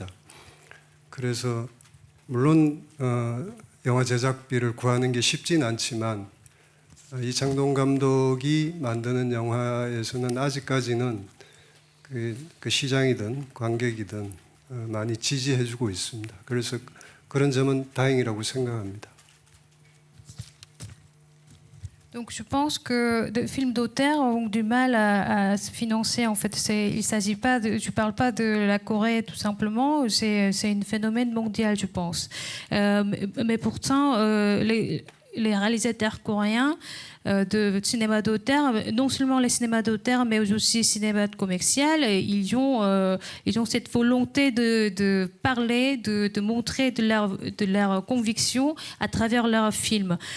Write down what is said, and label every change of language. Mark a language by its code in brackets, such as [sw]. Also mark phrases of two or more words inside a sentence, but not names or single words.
[ko] 그래서 물론 영화 제작비를 구하는 게 쉽진 않지만 이창동 감독이 만드는 영화에서는 아직까지는 그 시장이든 관객이든 많이 지지해주고 있습니다. 그래서 그런 점은 다행이라고 생각합니다. [fr] Donc je pense que les films d'auteur ont du mal à se financer. En fait, il s'agit pas je parle pas de la Corée tout simplement. C'est un phénomène mondial, je pense. Mais pourtant, les réalisateurs coréens de cinéma d'auteur, non seulement les cinémas d'auteur, mais aussi cinéma commercial, ils ont cette volonté de parler, de montrer de leur conviction à travers leurs films.